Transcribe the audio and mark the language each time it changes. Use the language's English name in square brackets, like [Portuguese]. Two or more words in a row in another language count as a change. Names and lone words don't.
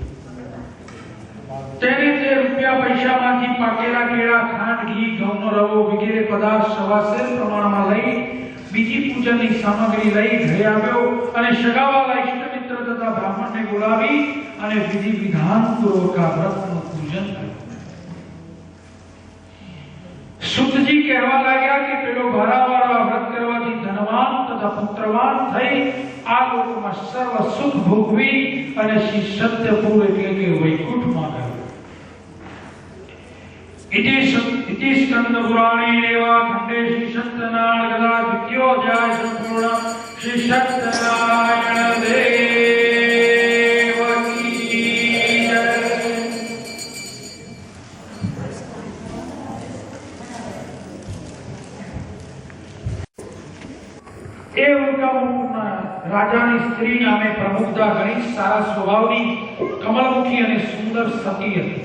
[Gujarati] તેને તે રૂપિયા પૈસામાંથી પાકેલા કેળા, ખાંડ, ઘી, ઘઉંનો રવો વગેરે પદાર્થ સવાસેર પ્રમાણમાં લઈ બીજી પૂજનની સામગ્રી લઈ ઘરે આવ્યો અને સગાવાલા ઇષ્ટ મિત્ર તથા બ્રાહ્મણને બોલાવી અને વિધિ વિધાન પૂર્વક આ વ્રતનું પૂજન કર્યું. સુતજી કહેવા લાગ્યા કે પેલો ભારાવાળા વ્રત કરવાથી ધનવાન તથા પુત્રવાન થઈ આ લોકમાં સર્વ સુખ ભોગવી અને શ્રી સત્યપુર એટલે કે વૈકુંઠમાં ગયો. [Sanskrit] इति स्कंद पुराणे देवा खंडे श्री सत्यनारायण गदा द्वितीयो अध्याय संपूर्ण [Hindi] श्री सत्यनारायण देव की जय. [Gujarati] એ ઉલ્કામુખના રાજાની સ્ત્રી નામે પ્રમુખતા ઘણી સારા સ્વભાવની કમલમુખી અને સુંદર સતી હતી.